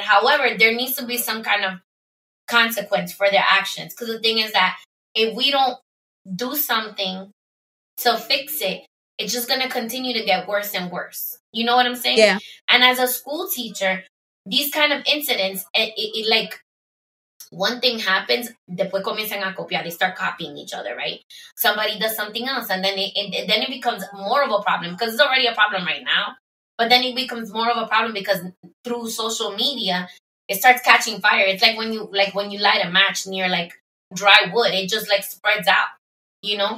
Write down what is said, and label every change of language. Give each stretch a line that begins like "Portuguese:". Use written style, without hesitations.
English: However, there needs to be some kind of consequence for their actions. Because the thing is that if we don't do something to fix it, it's just going to continue to get worse and worse. You know what I'm saying? Yeah. And as a school teacher, these kind of incidents, it like, one thing happens,
Spanish: después comienzan a copiar.
English: They start copying each other, right? Somebody does something else, and then it becomes more of a problem, because it's already a problem right now. But then it becomes more of a problem because through social media, it starts catching fire. It's like when you light a match near like dry wood, it just like spreads out, you know?